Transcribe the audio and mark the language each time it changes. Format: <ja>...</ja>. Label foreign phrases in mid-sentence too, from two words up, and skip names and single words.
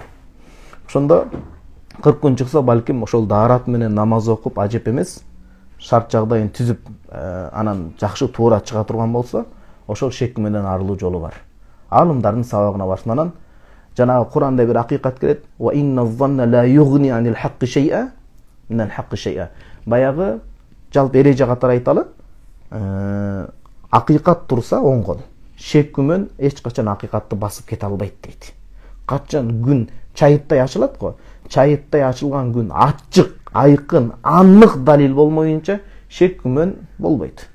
<ky>Ошондо 40 күн чыкса, балким ошол даарат менен намаз окуп, ажеп эмес, шарт жагдайын түзүп, анан жакшы туура чыга турган болсо, ошол шек менен арылуу жолу бар. Алымдардын сабагына барсын. Анан жанагы Куранда бир акыйкат келет.</ky> <ar>وإن الظن لا يغني عن الحق شيئا من الحق شيئا.</ar> <ky>Баягы жалпы эреже катары айталы, акыйкат турса оң кол. Шек күмөн эч качан акыйкатты басып кете албайт дейт. Качан күн чайыттай ачылат го. Чайыттай ачылган күн ачык, айкын, анык далил болмоюнча шек күмөн болбойт.</ky>